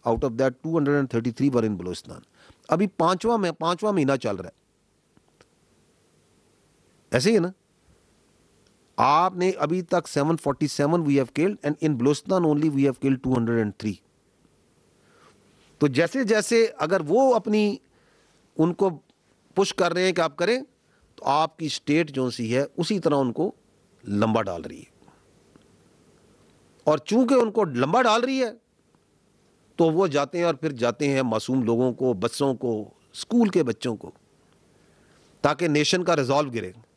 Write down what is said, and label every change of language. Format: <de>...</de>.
<en>Out of that 233 were in Balochistan.</en> <ur>ابھی پانچواں مہینہ چل رہا ہے. ایسے ہی ہے نا. آپ نے ابھی تک</ur> <en>747 we have killed and in Balochistan only we have killed 203.</en> <ur>تو جیسے اگر وہ اپنی ان کو پش کر رہے ہیں کہ آپ کریں, تو آپ کی اسٹیٹ جو سی ہے اسی طرح ان کو لمبا ڈال رہی ہے. اور چونکہ ان کو لمبا ڈال رہی ہے تو وہ جاتے ہیں اور پھر جاتے ہیں معصوم لوگوں کو, بچوں کو, اسکول کے بچوں کو, تاکہ نیشن کا ریزالو گرے.</ur>